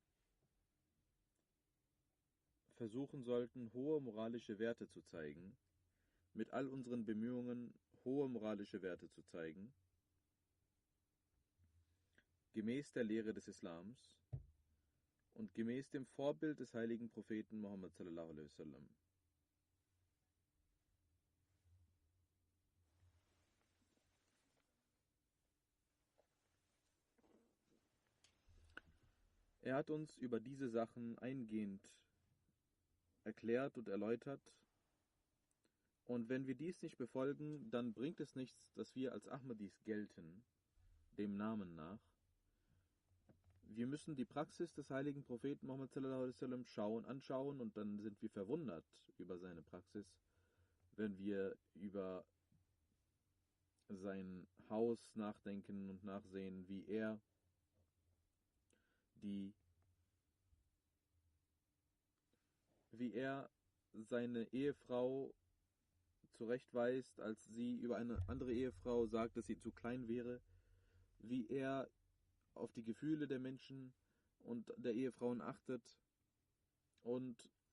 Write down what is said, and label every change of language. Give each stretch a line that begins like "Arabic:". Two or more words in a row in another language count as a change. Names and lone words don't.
German: versuchen sollten, hohe moralische Werte zu zeigen, mit all unseren Bemühungen hohe moralische Werte zu zeigen, gemäß der Lehre des Islams und gemäß dem Vorbild des heiligen Propheten Muhammad
Arabic: صلى الله عليه وسلم.
German: Er hat uns über diese Sachen eingehend erklärt und erläutert. Und wenn wir dies nicht befolgen, dann bringt es nichts, dass wir als Ahmadis gelten, dem Namen nach. Wir müssen die Praxis des heiligen Propheten Muhammad
Arabic: صلى الله عليه وسلم
German: anschauen und dann sind wir verwundert über seine Praxis, wenn wir über sein Haus nachdenken und nachsehen, wie er seine Ehefrau zurechtweist, als sie über eine andere Ehefrau sagt, dass sie zu klein wäre, wie er auf die Gefühle der Menschen und der Ehefrauen achtet und